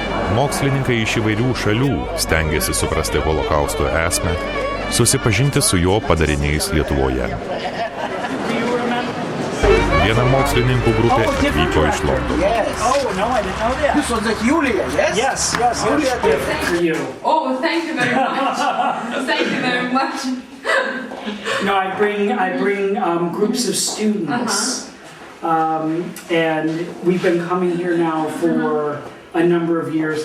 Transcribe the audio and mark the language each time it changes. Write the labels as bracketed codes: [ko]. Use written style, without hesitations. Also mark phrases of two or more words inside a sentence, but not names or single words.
[lt] Mokslininkai iš įvairių šalių stengiasi suprasti holokausto esmę, susipažinti su jo padariniais Lietuvoje. Viena mokslininkų grupė atvyko iš Londono. [en] This was at Julia, yes? Yes, Julia did. Oh, thank you very much. Thank you very much. No, I bring groups of students, and we've been coming here now for a number of years.